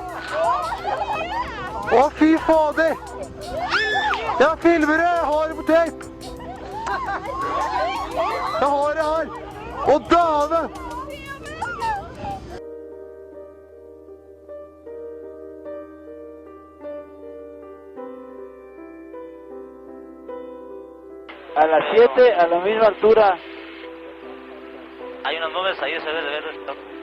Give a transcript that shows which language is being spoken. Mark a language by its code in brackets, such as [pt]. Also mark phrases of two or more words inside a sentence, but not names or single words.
[no] Å, fy fader! Jeg filmer det! Jeg har det på tape! Jeg har det her! Å, dame! [es] A las 7, a la misma altura. Hay unas nubes ahí, se ve de ver esto.